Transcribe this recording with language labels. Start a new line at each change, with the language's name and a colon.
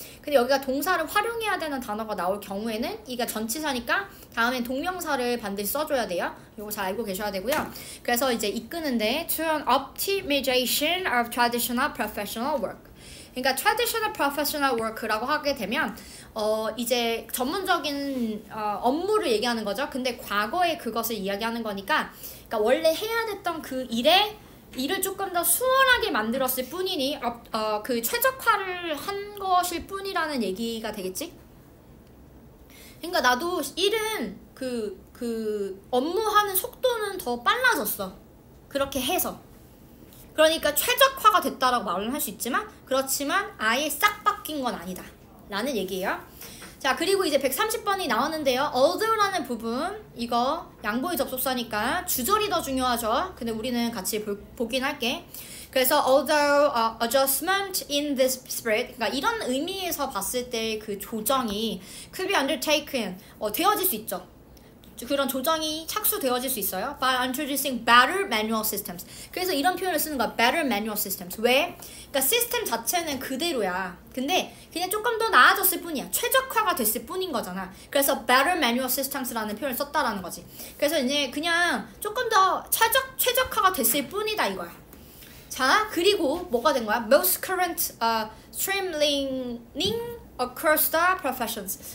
Korean: 근데 여기가 동사를 활용해야 되는 단어가 나올 경우에는 이게 전치사니까 다음엔 동명사를 반드시 써줘야 돼요. 이거 잘 알고 계셔야 되고요. 그래서 이제 이끄는데
English: to an optimization of traditional professional work.
Korean: 그러니까
English: traditional professional work
Korean: 라고 하게 되면 이제 전문적인 업무를 얘기하는 거죠. 근데 과거에 그것을 이야기하는 거니까 그러니까 원래 해야 됐던 그 일을 조금 더 수월하게 만들었을 뿐이니 그 최적화를 한 것일 뿐이라는 얘기가 되겠지? 그러니까 나도 일은 그 업무하는 속도는 더 빨라졌어. 그렇게 해서. 그러니까 최적화가 됐다라고 말을 할 수 있지만 그렇지만 아예 싹 바뀐 건 아니다 라는 얘기예요. 자, 그리고 이제 130번이 나왔는데요. although라는 부분, 이거 양보의 접속사니까 주절이 더 중요하죠. 근데 우리는 같이 보긴 할게. 그래서
English: although adjustment in this spirit,
Korean: 그러니까 이런 의미에서 봤을 때 그 조정이
English: could be undertaken,
Korean: 되어질 수 있죠. 그런 조정이 착수되어질 수 있어요.
English: By introducing better manual systems.
Korean: 그래서 이런 표현을 쓰는 거야.
English: Better manual systems.
Korean: 왜? 그러니까 시스템 자체는 그대로야. 근데 그냥 조금 더 나아졌을 뿐이야. 최적화가 됐을 뿐인 거잖아. 그래서
English: better manual systems
Korean: 라는 표현을 썼다라는 거지. 그래서 이제 그냥 조금 더 최적화가 됐을 뿐이다 이거야. 자, 그리고 뭐가 된 거야?
English: Most current streamlining across the professions.